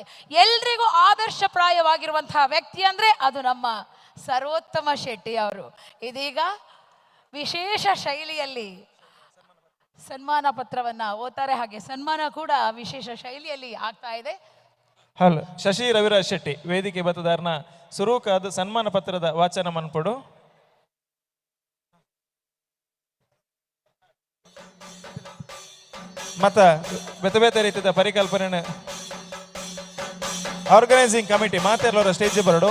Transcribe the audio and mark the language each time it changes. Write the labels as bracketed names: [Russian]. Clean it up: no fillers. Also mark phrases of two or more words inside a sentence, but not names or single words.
[Kannada] ಎಲ್ರಿಗೂ ಆದರ್ಶಪ್ರಾಯವಾಗಿರುವಂತಹ ವ್ಯಕ್ತಿ ಅಂದರೆ ಅದು ನಮ್ಮ ಸರ್ವೋತ್ತಮ ಶೆಟ್ಟಿ ಅವರು. ಇದೀಗ ವಿಶೇಷ ಶೈಲಿಯಲ್ಲಿ ಸನ್ಮಾನ ಪತ್ರವನ್ನ ಓದ್ತಾರೆ, ಹಾಗೆ ಸನ್ಮಾನ ಕೂಡ ವಿಶೇಷ ಶೈಲಿಯಲ್ಲಿ ಆಗ್ತಾ ಇದೆ. [Tulu] ಹಲೋ ಶಶಿ ರವಿರಾಜ್ ಶೆಟ್ಟಿ ವೇದಿಕೆ ಬತ್ತದಾರನ ಸುರೂಕಾದ ಸನ್ಮಾನ ಪತ್ರದ ವಾಚನ ಮನ್ಪಡು. ಮತ್ತ ಬೇತೆ ಬೇತೆ ರೀತಿಯ ಪರಿಕಲ್ಪನೆ [English] organising committee [Tulu] ಮಾತೆಲ್ಲವರ ಸ್ಟೇಜ್ ಬರಡು.